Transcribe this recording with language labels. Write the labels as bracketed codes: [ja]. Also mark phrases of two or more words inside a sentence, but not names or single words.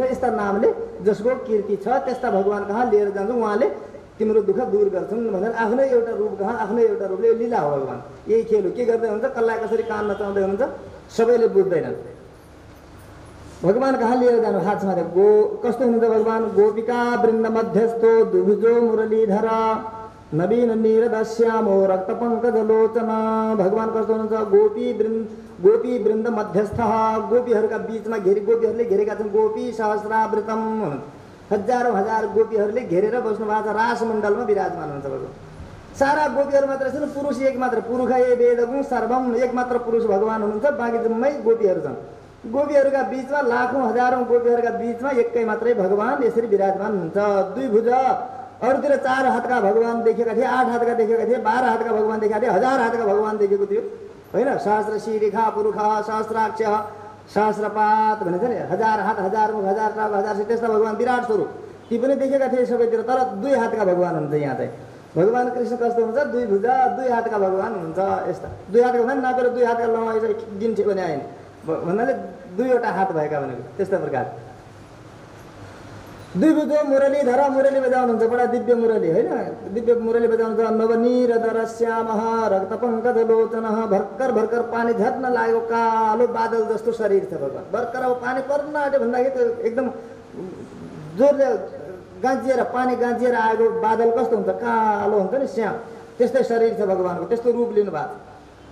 [ne] यस्ता नामले जसको कीर्ति छ त्यस्ता भगवान् कहाँ लिएर जान्छ, उहाँले तिम्रो दुःख दूर गर्छन् भनेर आफ्नै एउटा रूप कहाँ, आफ्नै एउटा रूपले लीला हो। भगवान् यही खेल हो। के गर्दै हुन्छ, कसलाई कसरी कान नचाउँदै हुनुहुन्छ सबैले बुझ्दैनन्। भगवान् कहाँ लिएर जानु हातमा कस्तो हुनुहुन्छ भगवान्? [sa] गोपिका वृन्द मध्यस्थो दुभुजो मुरलीधर नवीन नीरदश्यामो रक्त पंकज लोचना। [ne] भगवान् कस्तो हुनुहुन्छ? [sa] गोपी वृन्द मध्यस्थ, [ne] गोपीहरूका बीचमा गोपीहरूले घेरेका छन्। [sa] गोपी सहस्रावृतम, [ne] हजारौं हजार गोपीहरूले घेरेर बस्नु भएको छ, रासमण्डलमा विराजमान हुन्छ भगवान्। सारा गोपीहरू मात्र छन्, पुरुष एक मात्र, [sa] पुरुष ए वेदगुण सर्वम, [ne] एक मात्र पुरुष भगवान् हुनुहुन्छ, बाँकी जम्मै गोपीहरू छन्। गोपीहरूका बीचमा लाखौं हजारौं गोपीहरूका बीचमा एकै मात्रै भगवान् यसरी विराजमान हुन्छ। द्विभुज, अरूतिर 4 हातका भगवान् देखेका थिए, 8 हातका देखेका थिए, 12 हातका भगवान् देखेका थिए, 1000 हातका भगवान् देखेको थियो होइन। [sa] सहस्र शिरेखा पुरुष सहस्राक्ष सहस्रपात [ne] भनिन्छ नि, 1000 हात, 1000 मुख, 1000 टाउको, 1000 त्यस्ता भगवान् विराट स्वरूप ती पनि देखेका थिए सबैतिर। तर 2 हातका भगवान् हुन्छ यहाँ चाहिँ। भगवान् कृष्ण कस्तो हुन्छ? 2 भुजा 2 हातका भगवान् हुन्छ। यस्ता 2 हातका भन्दा नापेर 2 हातका लम्बाइ गिन्थ्यो भने आएन भन्नाले 2वटा हात भएका भनेको त्यस्ता प्रकार। [sa] द्विभुजो मुरलीधर, [ne] मुरली बजाउनुहुन्छ, बडा दिव्य मुरली होइन, दिव्य मुरली बजाउनुहुन्छ। [sa] नवनीरदर श्यामः रक्त पंकज लोचनः, [ne] भर्खर भर्खर पानी झर्न लागेको कालो बादल जस्तो शरीर छ भगवान्। भर्खर अब पानी पर्न आँट्यो भन्दाखेरि त्यो एकदम जोरले गाँजिएर पानी गाँजिएर आएको बादल कस्तो हुन्छ? कालो हुन्छ नि, श्याम, त्यस्तै शरीर छ भगवान्को, त्यस्तो रूप लिनु भएको छ।